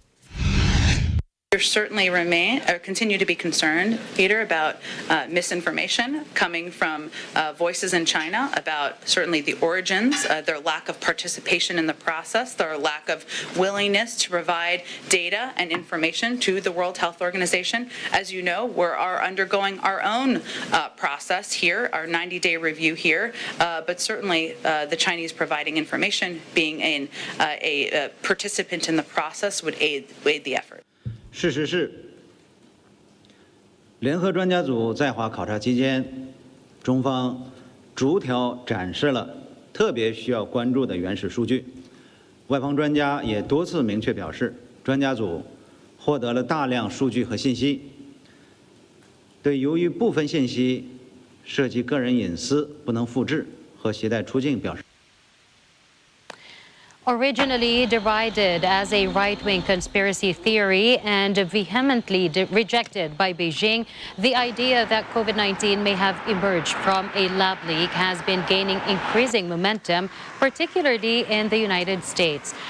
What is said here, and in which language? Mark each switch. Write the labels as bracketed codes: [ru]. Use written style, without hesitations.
[en] We certainly continue to be concerned, Peter, about misinformation coming from voices in China about certainly the origins, their lack of participation in the process, their lack of willingness to provide data and information to the World Health Organization. As you know, we are undergoing our own process here, our 90-day review here, but certainly the Chinese providing information, being a participant in the process, would aid the effort. [zh] 事实是，联合专家组在华考察期间，中方逐条展示了特别需要关注的原始数据。外方专家也多次明确表示，专家组获得了大量数据和信息，对由于部分信息涉及个人隐私不能复制和携带出境表示。 [en] Originally derided as a right-wing conspiracy theory and vehemently rejected by Beijing, the idea that COVID-19 may have emerged from a lab leak has been gaining increasing momentum, particularly in the United States.